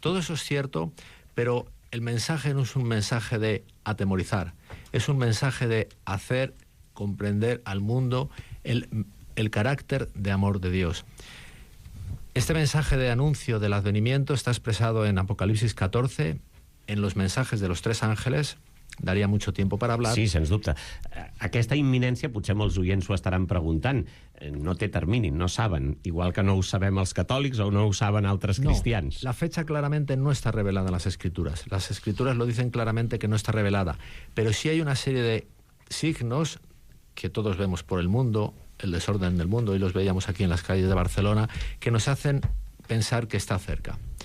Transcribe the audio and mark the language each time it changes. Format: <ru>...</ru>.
<es>Todo eso es cierto, pero el mensaje no es un mensaje de atemorizar, es un mensaje de hacer comprender al mundo el carácter de amor de Dios. Este mensaje de anuncio del advenimiento está expresado en Apocalipsis 14, en los mensajes de los 3 ángeles, daría mucho tiempo para hablar.</es> <ca>Sí, sens dubte. Aquesta imminència, potser molts oients ho estaran preguntant, no té termini, no saben, igual que no ho sabem els catòlics o no ho saben altres cristians.</ca> <es>La fecha claramente no está revelada en las Escrituras. Las Escrituras lo dicen claramente que no está revelada, pero sí hay una serie de signos que todos vemos por el mundo, el desorden del mundo, y los veíamos aquí en las calles de Barcelona, que nos hacen pensar que está cerca.</es>